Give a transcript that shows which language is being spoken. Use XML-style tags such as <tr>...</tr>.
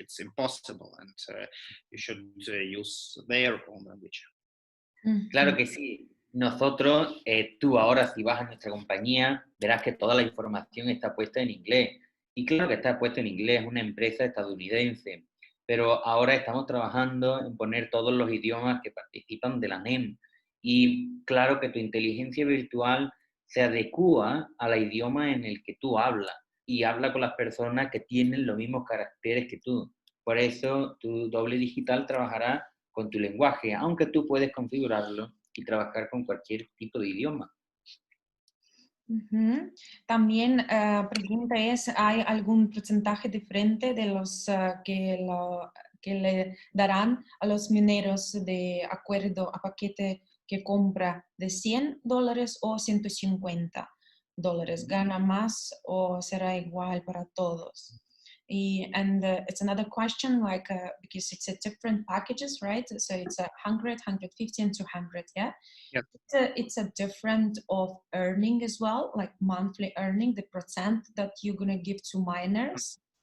<en>It's impossible, and you should use their own language.</en> <es>Claro que sí. Nosotros, tú ahora si vas a nuestra compañía, verás que toda la información está puesta en inglés. Y claro que está puesto en inglés, es una empresa estadounidense, pero ahora estamos trabajando en poner todos los idiomas que participan de la NEM. Y claro que tu inteligencia virtual se adecúa al idioma en el que tú hablas y habla con las personas que tienen los mismos caracteres que tú. Por eso tu doble digital trabajará con tu lenguaje, aunque tú puedes configurarlo y trabajar con cualquier tipo de idioma. También pregunta es, ¿hay algún porcentaje diferente de los que le darán a los mineros de acuerdo a paquete que compra de $100 o $150? ¿Gana más o será igual para todos?</es> <en>And it's another question, like because it's a different packages, right? So it's 100, 150, and 200, yeah? Yep. It's a different of earning as well, like monthly earning, the percent that you're going to give to miners?</en>